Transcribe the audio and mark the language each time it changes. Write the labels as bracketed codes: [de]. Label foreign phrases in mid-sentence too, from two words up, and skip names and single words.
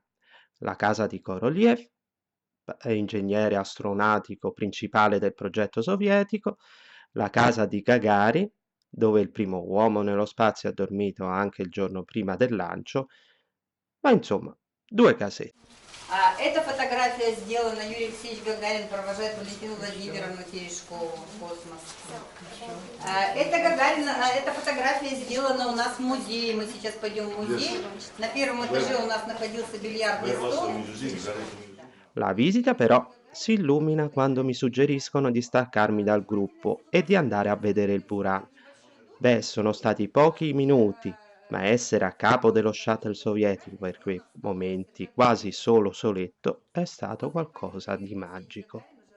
[it] La casa di Korolev, ingegnere astronautico principale del progetto sovietico, la casa di Gagarin, dove il primo uomo nello spazio ha dormito anche il giorno prima del lancio, ma insomma, due casette. [ru] Эта фотография сделана, Юрий Алексеевич Гагарин провожает Валентину Владимировну Терешкову в космос. Эта фотография сделана у нас в музее. Мы сейчас пойдем в музей. На первом этаже у нас находился бильярдный стол. [it] La visita però si illumina quando mi suggeriscono di staccarmi dal gruppo e di andare a vedere il Buran. Sono stati pochi minuti, ma essere a capo dello shuttle sovietico per quei momenti quasi solo soletto è stato qualcosa di magico.